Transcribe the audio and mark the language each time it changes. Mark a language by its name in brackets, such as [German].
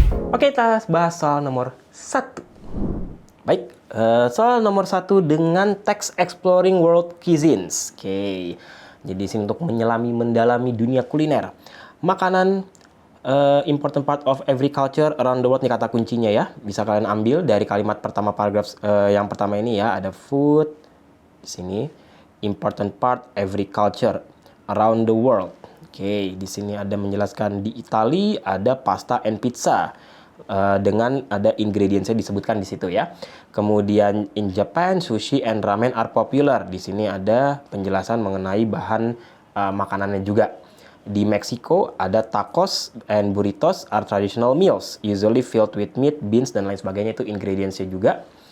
[Indonesian] Oke, kita bahas soal nomor 1. Baik, soal nomor 1 dengan text exploring world cuisines. Oke, jadi sini untuk mendalami dunia kuliner. [English] Makanan, important part of every culture around the world, [Indonesian] nih kata kuncinya ya. Bisa kalian ambil dari kalimat pertama paragraf yang pertama ini ya. [English] Ada food, di sini, important part every culture around the world. [Indonesian] Oke, di sini ada menjelaskan di Italia ada pasta and pizza. Dengan ada ingredientsnya disebutkan di situ ya. Kemudian [English] in Japan sushi and ramen are popular. [Indonesian] Di sini ada penjelasan mengenai bahan makanannya juga. Di Meksiko ada [English] tacos and burritos are traditional meals, usually filled with meat, beans [Indonesian] dan lain sebagainya, itu ingredientsnya juga.